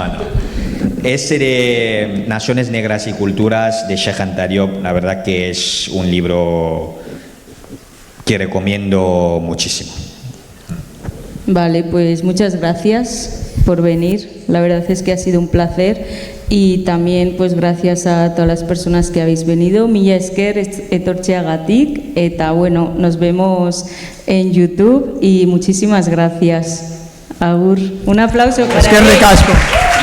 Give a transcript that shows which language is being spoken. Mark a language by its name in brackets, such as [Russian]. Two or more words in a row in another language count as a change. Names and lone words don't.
[Spanish] Ese de Naciones Negras y Culturas de Cheikh Anta Diop, la verdad que es un libro que recomiendo muchísimo. Vale, pues muchas gracias por venir. La verdad es que ha sido un placer. Y también pues gracias a todas las personas que habéis venido. [Basque] Mila esker etortzeagatik eta bueno, [Spanish] nos vemos en YouTube y muchísimas gracias. Agur. Un aplauso para [Basque] Eskerrik asko.